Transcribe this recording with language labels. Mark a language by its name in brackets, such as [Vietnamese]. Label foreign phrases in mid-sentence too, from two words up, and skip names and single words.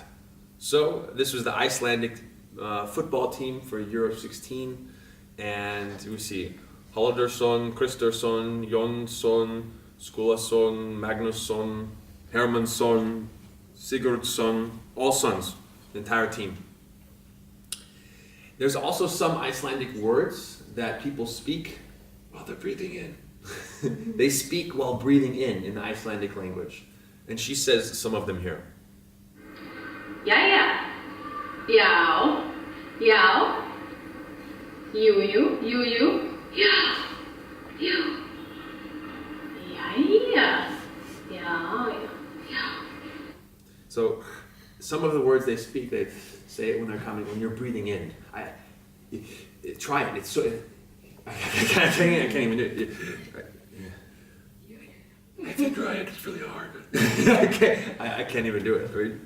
[English] So this was the Icelandic football team for Euro 16, and we see Halldórsson, Kristersson, Jonsson, Skulason, Magnusson, Hermansson, Sigurdsson, all sons, the entire team. There's also some Icelandic words that people speak while they're breathing in. They speak while breathing in the Icelandic language. And she says some of them here. [Icelandic] Jæja, já, já, jú, já, jú, jæja, já. [English] So some of the words they speak, they say it when they're coming, when you're breathing in. Try it. It's so. I can't even do it. If you try it, it's really hard. I can't even do it. Right?